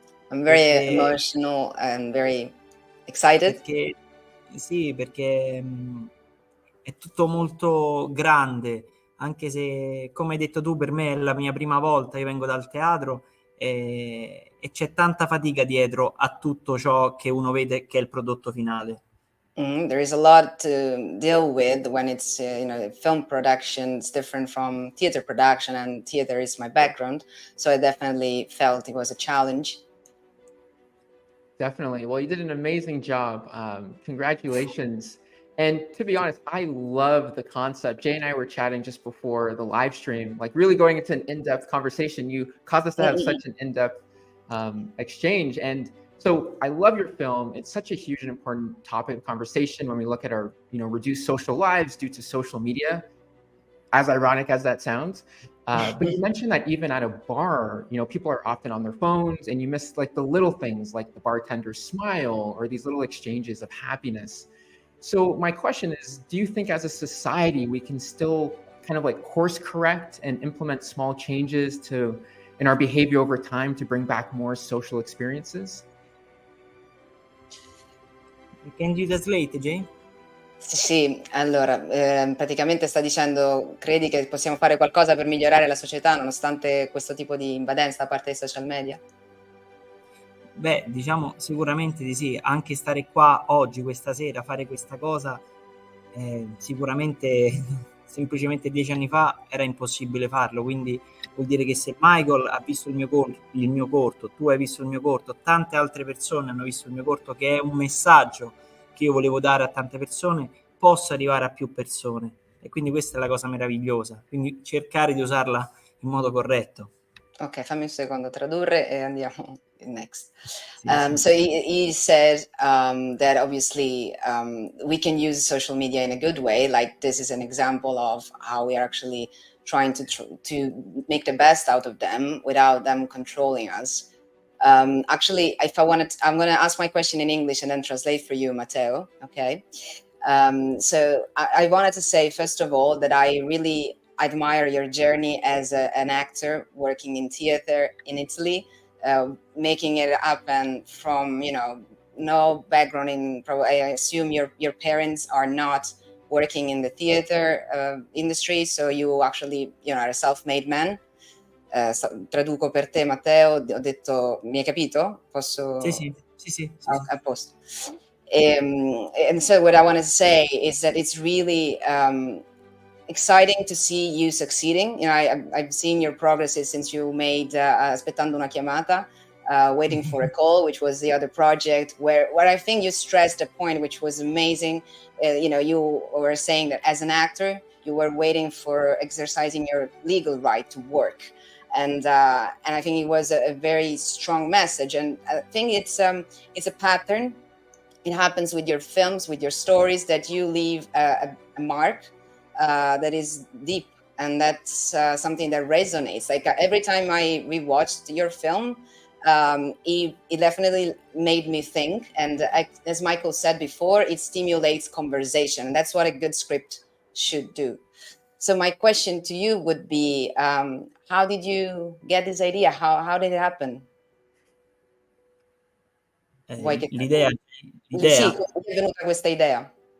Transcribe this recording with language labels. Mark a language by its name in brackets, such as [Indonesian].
[English] I'm very emotional and very excited. [Italian] Perché è tutto molto grande, anche se, come hai detto tu, per me è la mia prima volta, io vengo dal teatro e c'è tanta fatica dietro a tutto ciò che uno vede che è il prodotto finale. [English] There is a lot to deal with when it's film production. It's different from theater production, and theater is my background, so I definitely felt it was a challenge. Definitely. Well, you did an amazing job. Congratulations. And to be honest, I love the concept. Jay and I were chatting just before the live stream, like really going into an in-depth conversation. You caused us to have such an in-depth exchange. And so I love your film. It's such a huge and important topic of conversation when we look at our, reduced social lives due to social media, as ironic as that sounds. But you mentioned that even at a bar, people are often on their phones, and you miss like the little things like the bartender's smile or these little exchanges of happiness. So my question is, do you think as a society, we can still kind of like course correct and implement small changes in our behavior over time to bring back more social experiences? Can you translate, Jay? [Italian] Sì, allora, praticamente sta dicendo, credi che possiamo fare qualcosa per migliorare la società nonostante questo tipo di invadenza da parte dei social media? Beh, diciamo sicuramente di sì, anche stare qua oggi, questa sera, fare questa cosa, sicuramente semplicemente 10 anni fa era impossibile farlo, quindi vuol dire che se Michael ha visto il mio corto, tu hai visto il mio corto, tante altre persone hanno visto il mio corto, che è un messaggio che io volevo dare a tante persone, possa arrivare a più persone, e quindi questa è la cosa meravigliosa, quindi cercare di usarla in modo corretto. Ok, fammi un secondo tradurre e andiamo next. Sì. [English] So he said that obviously we can use social media in a good way. Like this is an example of how we are actually trying to make the best out of them without them controlling us. Actually, if I wanted, I'm going to ask my question in English and then translate for you, Matteo. Okay. So I wanted to say, first of all, that I really admire your journey as an actor working in theater in Italy, making it happen from, no background in, I assume your parents are not working in the theater industry, so you actually, are a self-made man. [Italian] Traduco per te, Matteo, ho detto, mi hai capito? Posso? Sì. A posto. [English] And so what I want to say is that it's really exciting to see you succeeding. I've seen your progresses since you made Aspettando una chiamata, Waiting for a Call, which was the other project where I think you stressed a point which was amazing. You were saying that as an actor, you were waiting for exercising your legal right to work. And I think it was a very strong message. And I think it's a pattern. It happens with your films, with your stories, that you leave a mark that is deep, and that's something that resonates. Like every time I rewatched your film, it definitely made me think. And as Michael said before, it stimulates conversation. That's what a good script should do. So my question to you would be, how did you get this idea? How did it happen? [Italian] L'idea? Sì, come è venuta questa idea?